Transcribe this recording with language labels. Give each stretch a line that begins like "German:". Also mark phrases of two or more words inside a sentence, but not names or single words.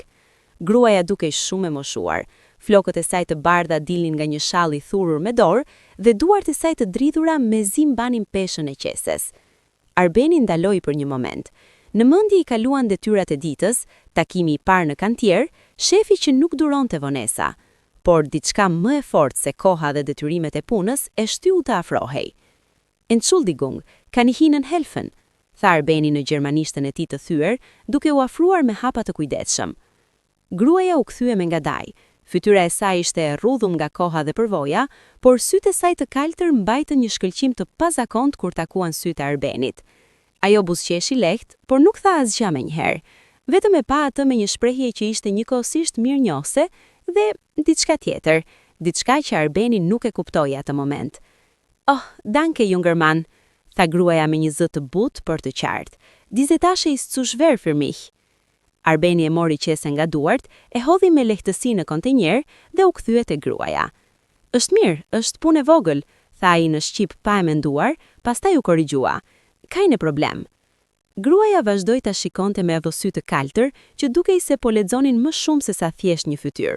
Albanian: Gruaja dukej shumë e moshuar. Flokët e saj të bardha dilnin nga një shall i thurur me dorë dhe duart e saj të dridhura mezi mbanin peshën e qeses. Arbeni ndaloi për një moment. Në mendje i kaluan detyrat e ditës, takimi i parë në kantier, shefi që nuk duronte vonesa, por diçka më e fortë se koha dhe detyrimet e punës e shtyu të afrohej.
German: Entschuldigung, kann ich Ihnen helfen?
Albanian: Tha Arbeni në gjermanishtën e tij të thyer, duke u afruar me hapa të kujdesshëm. Gruaja u kthye me ngadaj. Fytyra e saj ishte e rrudhum nga koha dhe përvoja, por sytë e saj të kaltër mbajtën një shkëlqim të pazakont kur takuan sytë e Arbenit. Ajo buzëqeshi lehtë, por nuk tha asgjë menjëherë. Vetëm e pa atë me një shprehje që ishte njëkohësisht mirënjohëse dhe diçka tjetër, diçka që Arbeni nuk e kuptoi atë moment.
German: "Oh, danke junger Mann",
Albanian: tha gruaja me një zë të butë për të qartë.
German: "Diese Tasche ist zu schwer für mich."
Albanian: Arbeni e mori qesen nga duart, e hodhi me lehtësi në kontenjer dhe u kthye te gruaja. "Është mirë, është punë e vogël", tha ai në shqip pa e menduar, pastaj u korrigjua.
German: "Keine problem."
Albanian: Gruaja vazhdoi ta shikonte me ato sy të kaltër që dukej se po lexonin më shumë se sa thjesht një fytyrë.